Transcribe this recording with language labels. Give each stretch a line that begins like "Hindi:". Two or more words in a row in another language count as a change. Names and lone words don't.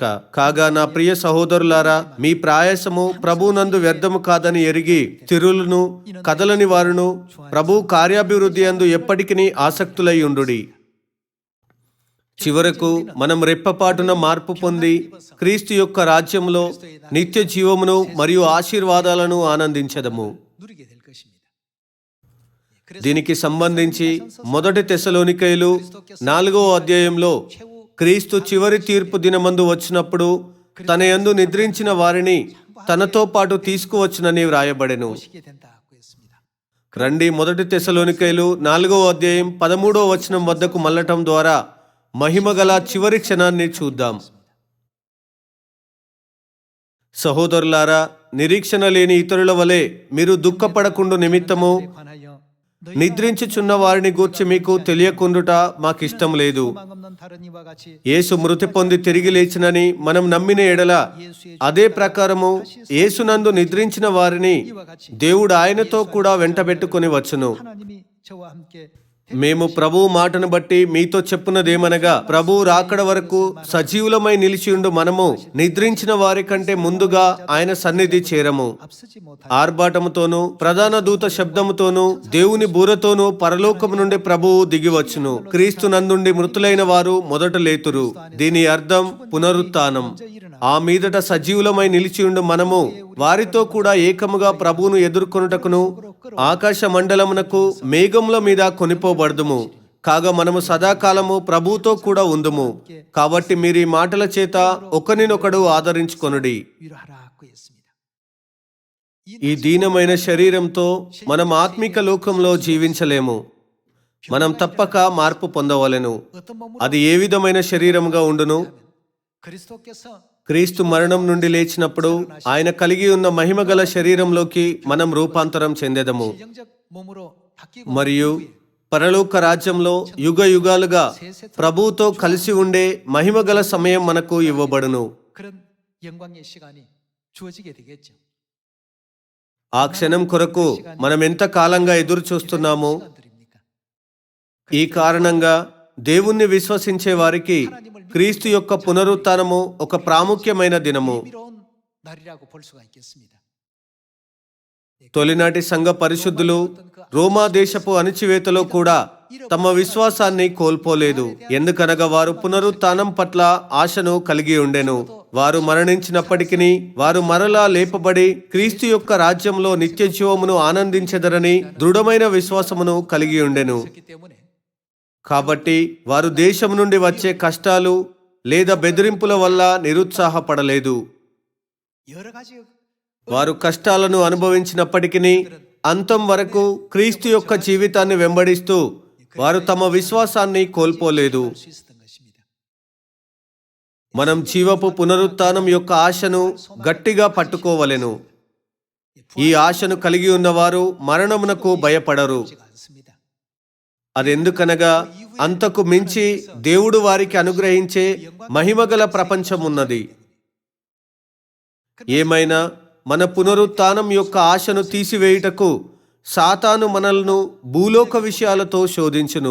Telugu: కాగా నా ప్రియ సహోదరులారా, మీ ప్రయాసము ప్రభువునందు వ్యర్థము కాదని ఎరిగి తిరులను కదలని వారును ప్రభు కార్యాభివృద్ధి అందు ఎప్పటికీ ఆసక్తులై ఉండుడి. చివరకు మనం రెప్పపాటున మార్పు పొంది క్రీస్తు యొక్క రాజ్యంలో నిత్య జీవమును మరియు ఆశీర్వాదాలను ఆనందించదము.
Korean: 누리게 될 것입니다.
Telugu: దీనికి సంబంధించి 1 తెస్సలోనికైలు 4వ అధ్యాయంలో క్రీస్తు చివరి తీర్పు దినమందు వచ్చినప్పుడు తన యందు నిద్రించిన వారిని తనతో పాటు తీసుకువచ్చునని వ్రాయబడెను.
Korean: 오시게 된다고 했습니다.
Telugu: రండి 1 తెస్సలోనికైలు 4వ అధ్యాయం 13వ వచనం వద్దకు మళ్ళటం ద్వారా మహిమగల చివరి క్షణాన్ని చూద్దాం. సహోదరులారా, నిరీక్షణ లేని ఇతరుల వలె మీరు దుఃఖపడకుండు నిమిత్తము నిద్రించుచున్న వారిని గూర్చి మీకు తెలియకుండుట మాకిష్టం లేదు.
Korean: 소망 없는 다른 이와 같이
Telugu: యేసు మృతి పొంది తిరిగి లేచినని మనం నమ్మిన ఎడల అదే ప్రకారము యేసునందు నిద్రించిన వారిని దేవుడు ఆయనతో కూడా వెంటబెట్టుకొని వచ్చును.
Korean: 하나님이 저와 함께
Telugu: మేము ప్రభువు మాటను బట్టి మీతో చెప్పున్నదేమనగా, ప్రభువు రాకడ వరకు సజీవులమై నిలిచియుండు మనము నిద్రించిన వారి కంటే ముందుగా ఆయన సన్నిధి చేరము.
Korean: 앞서지 못할
Telugu: ఆర్భాటముతోనూ ప్రధాన దూత శబ్దముతోనూ దేవుని బూరతోనూ పరలోకము నుండి ప్రభువు దిగివచ్చును. క్రీస్తు నందుండి మృతులైన వారు మొదట లేతురు. దీని అర్థం పునరుత్థానం. ఆ మీదట సజీవులమై నిలిచియుండు మనము వారితో కూడా ఏకముగా ప్రభువును ఎదుర్కొనుటకును ఆకాశ మండలమునకు మేఘముల మీద కొనిపోబడదుము. కాగా మనము సదాకాలము ప్రభువుతో కూడా ఉందుము. కాబట్టి మీరు ఈ మాటల చేత ఒకరినొకడు ఆదరించుకొనుడి.
Korean: 위로하라고 했습니다.
Telugu: ఈ దీనమైన శరీరంతో మనం ఆత్మిక లోకంలో జీవించలేము. మనం తప్పక మార్పు పొందవలెను.
Korean: 어떤 몸으로
Telugu: అది ఏ విధమైన శరీరముగా ఉండును?
Korean: 그리스도께서
Telugu: క్రీస్తు మరణం నుండి లేచినప్పుడు ఆయన కలిగి ఉన్న మహిమగల శరీరంలోకి మనం రూపాంతరం చెందెదము.
Korean: 영적 몸으로 바뀌고
Telugu: మరియు పరలోక రాజ్యంలో యుగ యుగాలుగా ప్రభువుతో కలిసి ఉండే మహిమగల సమయం మనకు ఇవ్వబడును.
Korean: 그런 영광의 시간이 주어지게 되겠죠.
Telugu: ఆ క్షణం కొరకు మనం ఎంత కాలంగా ఎదురు చూస్తున్నామో.
Korean: 시간들입니까?
Telugu: ఈ కారణంగా దేవుణ్ణి విశ్వసించే వారికి క్రీస్తు యొక్క పునరుత్థానము ఒక ప్రాముఖ్యమైన దినము.
Korean: 미로운 날이라고 볼 수가 있겠습니다.
Telugu: తొలినాటి సంఘ పరిశుద్ధులు రోమా దేశపు అణిచివేతలో కూడా తమ విశ్వాసాన్ని కోల్పోలేదు. ఎందుకనగా వారు పునరుత్థానం పట్ల ఆశను కలిగి ఉండెను. వారు మరణించినప్పటికీ వారు మరలా లేపబడి క్రీస్తు యొక్క రాజ్యంలో నిత్య జీవమును ఆనందించెదరని దృఢమైన విశ్వాసమును కలిగి ఉండెను.
Korean: 그렇기 때문에
Telugu: కాబట్టి వారు దేశం నుండి వచ్చే కష్టాలు లేదా బెదిరింపుల వల్ల నిరుత్సాహపడలేదు.
Korean: 여러 가지
Telugu: వారు కష్టాలను అనుభవించినప్పటికీ అంతం వరకు క్రీస్తు యొక్క జీవితాన్ని వెంబడిస్తూ వారు తమ విశ్వాసాన్ని కోల్పోలేదు.
Korean: 수 있었던 것입니다.
Telugu: మనం జీవపు పునరుత్థానం యొక్క ఆశను గట్టిగా పట్టుకోవలెను. ఈ ఆశను కలిగి ఉన్నవారు మరణమునకు భయపడరు.
Korean: 지가 않습니다.
Telugu: అదెందుకనగా అంతకు మించి దేవుడు వారికి అనుగ్రహించే మహిమగల ప్రపంచం ఉన్నది. ఏమైనా మన పునరుత్థానం యొక్క ఆశను తీసివేయుటకు సాతాను మనల్ని భూలోక విషయాలతో శోధించును.